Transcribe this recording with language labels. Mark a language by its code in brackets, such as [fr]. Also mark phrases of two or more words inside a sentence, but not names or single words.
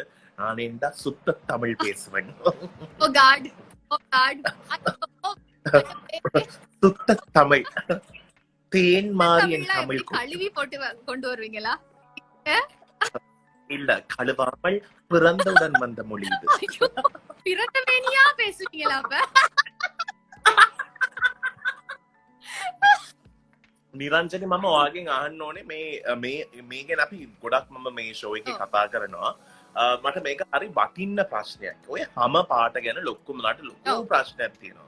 [ta] நான் என்ன சுத்த தமிழ் பேசுவேன். சுத்த தமிழ் தேன் மாறி என் தமிழ் கழுவி போட்டு கொண்டு வருவீங்களா? இல்ல, கழுவாமல் பிறந்தவுடன் வந்த மொழி இது. பிறந்தவேனியா பேசுவீங்களா? அப்ப [si] නිරංජනි මම ඔයාගෙන් අහන්න ඕනේ මේ ගැන අපි ගොඩක් මම මේ ෂෝ එකේ කතා කරනවා. මට මේක හරි වටින්න ප්‍රශ්නයක්. ඔය හැම පාට ගැන ලොකුමලට ලොකු ප්‍රශ්නයක් තියෙනවා.